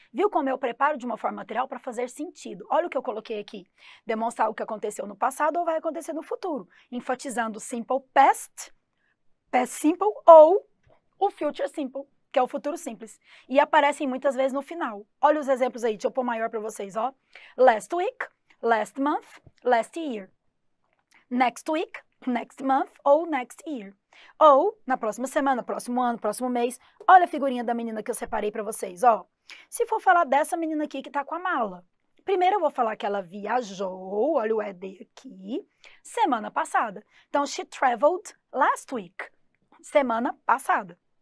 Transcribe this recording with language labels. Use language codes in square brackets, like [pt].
[pt] Viu como eu preparo de uma forma material para fazer sentido? Olha o que eu coloquei aqui. Demonstrar o que aconteceu no passado ou vai acontecer no futuro. Enfatizando simple past, past simple ou o future simple, que é o futuro simples. E aparecem muitas vezes no final. Olha os exemplos aí, deixa eu pôr maior para vocês, ó. [en] Last week, last month, last year. Next week, next month ou next year. [pt] Ou na próxima semana, próximo ano, próximo mês. Olha a figurinha da menina que eu separei para vocês, ó. Se for falar dessa menina aqui que tá com a mala. Primeiro eu vou falar que ela viajou, olha o ED aqui, semana passada. [en] Então, she traveled last week, [pt] semana passada.